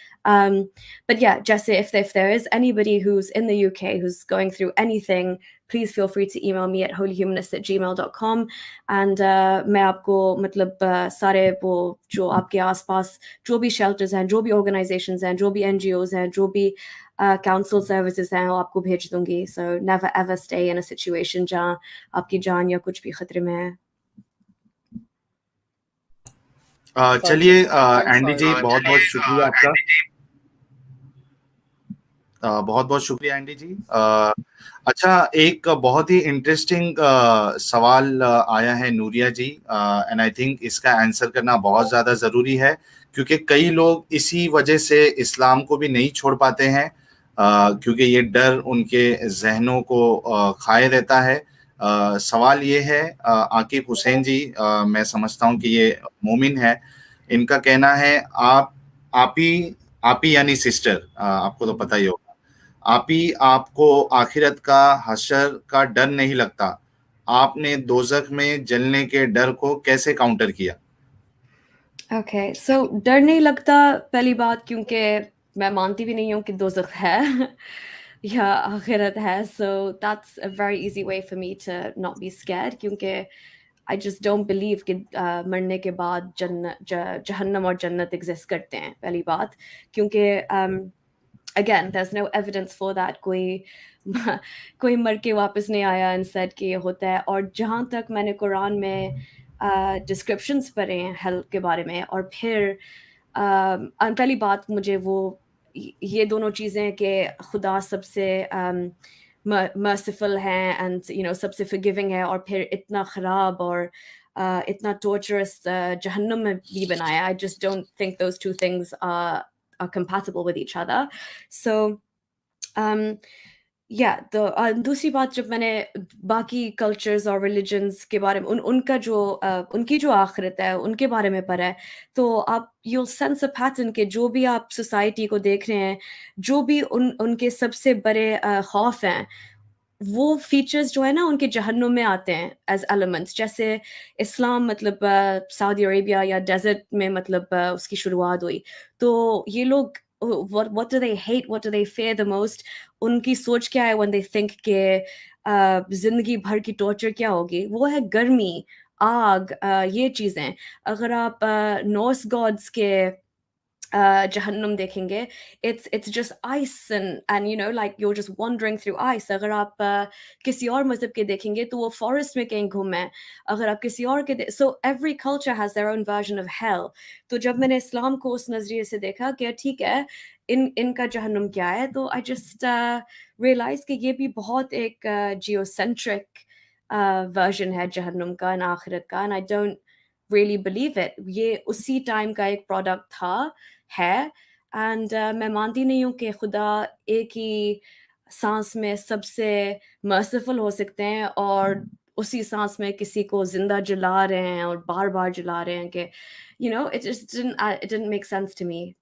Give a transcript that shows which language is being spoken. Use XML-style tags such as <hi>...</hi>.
<en>But yeah, just if there is anybody who's in the UK who's going through anything, please feel free to email me at holyhumanist@gmail.com and</en> <hi>मैं आपको मतलब सारे वो जो आपके आसपास जो भी shelters हैं, जो भी organizations हैं, जो भी NGOs हैं, जो भी council services हैं, वो आपको भेज दूंगी.</hi> <en>So never ever stay in a situation</en> <hi>जहाँ आपकी जान या कुछ भी खतरे में है. चलिए एंडी जी, बहुत बहुत शुक्रिया आपका. बहुत बहुत शुक्रिया एंडी जी. अच्छा, एक बहुत ही इंटरेस्टिंग सवाल आया है नूरिया जी,</hi> <en>and I think</en> <hi>इसका आंसर करना बहुत ज़्यादा ज़रूरी है, क्योंकि कई लोग इसी वजह से इस्लाम को भी नहीं छोड़ पाते हैं, क्योंकि ये डर उनके जहनों को खाए रहता है. सवाल ये है, आकिब हुसैन जी, मैं समझता हूँ कि ये मोमिन है, इनका कहना है आपी यानी सिस्टर, आपको तो पता ही होगा, आपको आखिरत का, हशर का डर नहीं लगता? आपने दोजख में जलने के डर को कैसे काउंटर किया?</hi> <en>Okay, so</en> <hi>डर नहीं लगता पहली बात, क्योंकि मैं मानती भी नहीं हूँ कि दोजख है या आखिरत है.</hi> <en>So that's a very easy way for me to not be scared,</en> <hi>क्योंकि</hi> <en>I just don't believe</en> <hi>कि मरने के बाद जहन्नम और जन्नत</hi> <en>exist करते हैं, पहली बात. क्योंकि again, there's no evidence for that.</en> <hi>कोई मर के वापस नहीं आया</hi> <en>and said</en> <hi>कि ये होता है. और जहाँ तक मैंने कुरान में descriptions पढ़े हैं hell के बारे में, और फिर पहली बात मुझे वो ये दोनों चीज़ें कि खुदा सबसे merciful है and you know सबसे forgiving है, और फिर इतना ख़राब और इतना torturous जहन्नम में भी बनाया.</hi> <en>I just don't think those two things are compatible with each other.</en> <hi>So yeah, दूसरी बात, जब मैंने बाकी cultures और religions के बारे में उनकी जो आखिरत है उनके बारे में पढ़ा है, तो आप</hi> <en>you'll sense a pattern</en> <hi>कि जो भी आप society को देख रहे हैं, जो भी उनके सबसे बड़े खौफ हैं, वो फीचर्स जो है ना उनके जहन्नुम में आते हैं एज एलिमेंट्स. जैसे इस्लाम मतलब सऊदी अरेबिया या डेजर्ट में मतलब उसकी शुरुआत हुई, तो ये लोग</hi> <en>what do they hate, what do they fear the most,</en> <hi>उनकी सोच क्या है</hi> <en>when they think</en> <hi>कि जिंदगी भर की टॉर्चर क्या होगी, वो है गर्मी, आग, ये चीज़ें. अगर आप नॉर्स गॉड्स के जहन्नुम देखेंगे,</hi> <en>it's just ice and you know like you're just wandering through ice.</en> <hi>अगर आप किसी और मज़हब के देखेंगे तो वो फॉरेस्ट में कहीं घूमे. अगर आप किसी और के</hi> <en>so every culture has their own version of hell.</en> <hi>तो जब मैंने इस्लाम को उस नज़रिए से देखा कि ठीक है इनका जहन्नुम क्या है, तो</hi> <en>I just realized</en> <hi>कि ये भी बहुत एक geocentric version है जहन्नुम का and आखिरत का,</hi> <en>and I don't really believe it.</en> <hi>ये उसी टाइम का एक प्रोडक्ट था है, एंड मैं मानती नहीं हूँ कि खुदा एक ही सांस में सबसे मर्सिफुल हो सकते हैं और उसी सांस में किसी को जिंदा जला रहे हैं और बार बार जला रहे हैं कि</hi> <en>you know it didn't make sense to me.</en>